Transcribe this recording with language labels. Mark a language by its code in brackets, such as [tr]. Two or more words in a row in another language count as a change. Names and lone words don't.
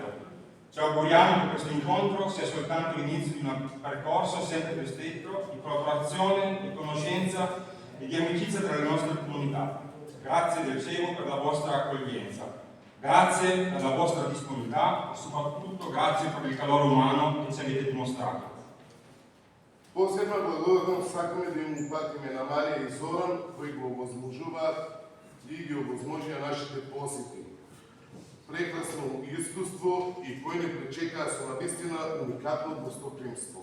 [it] Ci auguriamo che questo incontro sia soltanto l'inizio di un percorso sempre più stretto di collaborazione, di conoscenza e di amicizia tra le nostre comunità. Grazie del cielo per la vostra accoglienza. Grazie per la vostra disponibilità e soprattutto grazie per il calore umano che ci avete dimostrato. [mk] Посебна благодарност сакаме да им упатиме на Марија и Зоран, кои го овозможуваат и ги овозможија нашите посети. Прекрасно искуство и кои не пречекаа со навистина уникатно гостопримство.